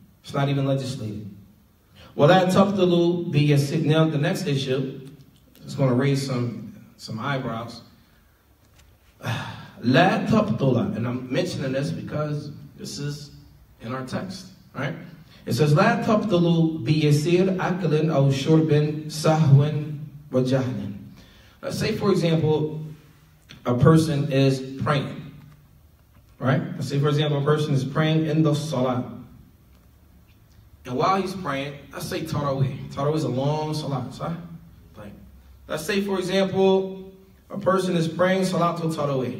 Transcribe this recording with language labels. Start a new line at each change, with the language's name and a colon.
English: It's not even legislated.
Arabic: وَلَا تَبْطِلُ بِيَسِيرِهِ.
English: Now the next issue is going to raise some eyebrows.
Arabic: لَا تَبْطِلَ.
English: And I'm mentioning this because this is in our text, right? It says,
Arabic: لَا تَبْطِلُ بِيَسِيرِ أَكْلٍ أَوْ شُرْبٍ سَهْوٍ وَجَهْلٍ.
English: Let's say, for example, a person is praying. Right? Let's say, for example, a person is praying in the Salat. And while he's praying, let's say Tarawih. Tarawih is a long Salat. Right? Like, let's say, for example, a person is praying Salatul Tarawih.